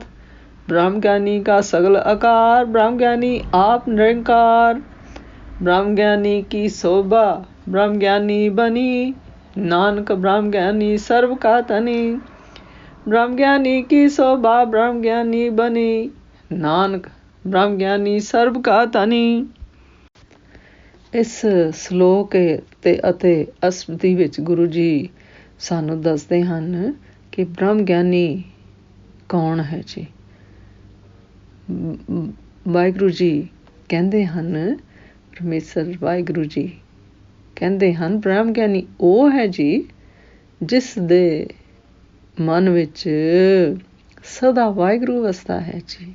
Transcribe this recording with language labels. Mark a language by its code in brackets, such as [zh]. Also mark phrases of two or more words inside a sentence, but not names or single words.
[pa] ਬ੍ਰਹਮ ਗਿਆਨੀ ਕਾ ਸਗਲ ਅਕਾਰ, ਬ੍ਰਹਮ ਗਿਆਨੀ ਆਪ ਨਿਰੰਕਾਰ। ਬ੍ਰਹਮ ਗਿਆਨੀ ਕੀ ਸ਼ੋਭਾ, ਬ੍ਰਹਮ ਗਿਆਨੀ ਬਨੀ, ਨਾਨਕ ਬ੍ਰਹਮ ਗਿਆਨੀ ਸਰਵ ਕਾ ਤਨੀ। ਬ੍ਰਹਮ ਗਿਆਨੀ ਕੀ ਸ਼ੋਭਾ, ਬ੍ਰਹਮ ਗਿਆਨੀ ਬਨੀ, ਨਾਨਕ ਬ੍ਰਹਮ ਗਿਆਨੀ ਸਰਵ ਕਾ ਤਨੀ। ਇਸ ਸ਼ਲੋਕ ਅਤੇ ਅਸ਼ਟਪਦੀ ਵਿੱਚ ਗੁਰੂ ਜੀ ਸਾਨੂੰ ਦੱਸਦੇ ਹਨ ਕਿ ਬ੍ਰਹਮ ਗਿਆਨੀ ਕੌਣ ਹੈ ਜੀ। ਵਾਹਿਗੁਰੂ ਜੀ ਕਹਿੰਦੇ ਹਨ, ਪਰਮੇਸ਼ਰ ਵਾਹਿਗੁਰੂ ਜੀ ਕਹਿੰਦੇ ਹਨ ਬ੍ਰਹਮ ਗਿਆਨੀ ਉਹ ਹੈ ਜੀ ਜਿਸ ਦੇ ਮਨ ਵਿੱਚ ਸਦਾ ਵਾਹਿਗੁਰੂ ਵਸਦਾ ਹੈ ਜੀ।